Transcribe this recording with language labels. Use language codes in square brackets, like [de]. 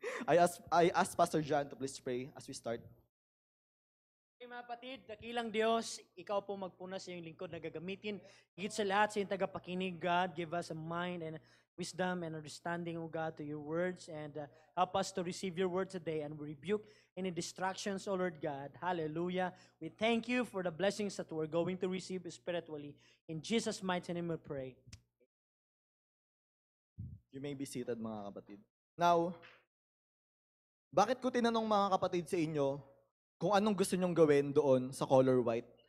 [en] I ask Pastor John to please pray as we start. [tl] Okay, mga kapatid, dakilang Diyos, ikaw po magpuna sa iyong lingkod na gagamitin. Higit sa lahat sa iyong tagapakinig, [en] God, give us a mind and wisdom and understanding, O God, to your words, and help us to receive your word today, and we rebuke any distractions, O Lord God. Hallelujah. We thank you for the blessings that we're going to receive spiritually. In Jesus' mighty name we pray. You may be seated mga kapatid. [tl] Now, bakit ko tinanong mga kapatid sa inyo kung anong gusto nyong gawin doon sa color white?